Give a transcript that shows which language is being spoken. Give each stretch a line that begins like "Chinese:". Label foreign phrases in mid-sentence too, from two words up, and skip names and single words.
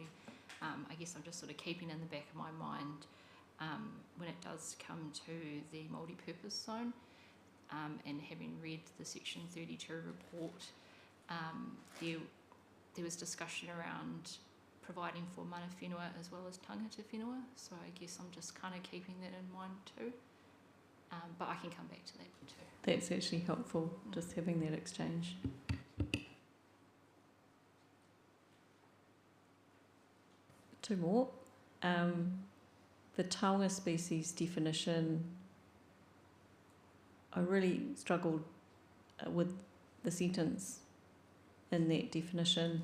English: I guess I'm just sort of keeping in the back of my mind when it does come to the multi-purpose zone and having read the Section 32 report, there was discussion around providing for
Māori: mana whenua
English: as well as
Māori: tangata whenua,
English: so I guess I'm just kind of keeping that in mind too. But I can come back to that too. That's actually helpful, just having that exchange. Two more. The taonga species definition, I really struggled with the sentence in that definition.